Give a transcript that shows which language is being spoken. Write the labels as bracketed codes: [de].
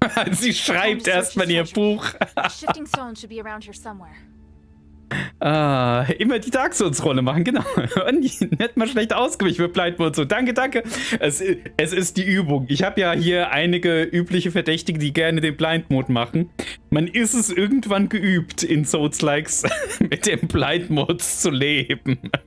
[de] Sie schreibt erstmal in ihr Buch. [en] Shifting stone should be around here somewhere. [de] Immer die Dark Souls-Rolle machen, genau. Und nicht mal schlecht ausgewichen für Blind Mode. So, danke, danke. Es ist die Übung. Ich habe ja hier einige übliche Verdächtige, die gerne den Blind Mode machen. Man ist es irgendwann geübt, in Souls-Likes mit dem Blind Mode zu leben.